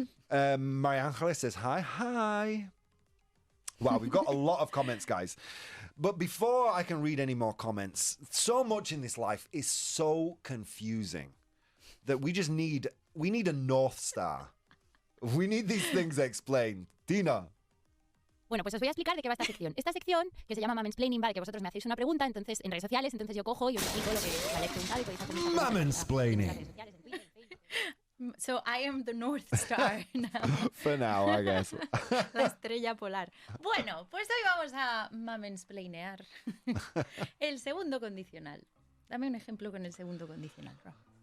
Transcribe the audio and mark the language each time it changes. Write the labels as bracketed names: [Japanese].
[English] Maria Angeles says, hi. Wow, we've got a lot of comments, guys. But before I can read any more comments, so much in this life is so confusing that we need a North Star. We need these things explained. Tina. [Spanish] Bueno, pues os voy a explicar de qué va esta sección. Esta sección, que se llama Mamansplaining, vale, que vosotros me hacéis una pregunta, entonces en redes sociales, entonces yo cojo y os explico lo que me habéis preguntado y podéis hacer mis preguntas [English] Mamansplaining. [Spanish] en las redes sociales, en Twitter, en Facebook. [English] So I am the North Star now. For now, I guess. [Spanish] La estrella polar. Bueno, pues hoy vamos a mamansplainear el segundo condicional. Dame un ejemplo con el segundo condicional, Rob.